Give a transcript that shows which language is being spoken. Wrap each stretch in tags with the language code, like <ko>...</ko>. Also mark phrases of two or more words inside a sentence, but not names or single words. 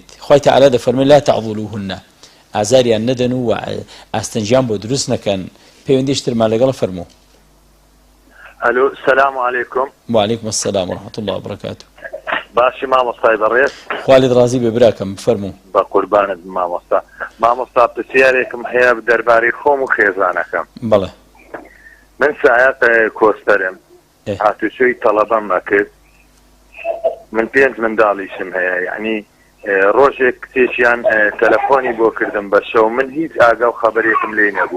<ckb>خوای تعالی دەفەرمێ</ckb> <ar>لا تعضلوهن</ar> <ckb>ئازاریان نەدەن و ئاستەنجیان بۆ دروست نەکەن. پەیوەندیشترمان لەگەڵ فەرموو.</ckb> <ar>الو السلام عليكم. وعليكم السلام ورحمة الله وبركاته.</ar> <ckb>باشي مامۆستای بەڕێز خالد ڕازی بێ براکەم فەرموو. بە قوربانت مامۆستا پرسیارێکم هەیە دەربارەی خۆم و خێزانەکەم. بەڵێ من سایق کۆستەرم هاتوچۆی تەڵەبەم ئەکرد من 5 منداڵیشم هەیە یعنی ڕۆژێک کتێکیان تەلەفۆنی بۆ کردم بە شەو من هیچ ئاگا و خەبەرێکم لێ نەبوو.</ckb>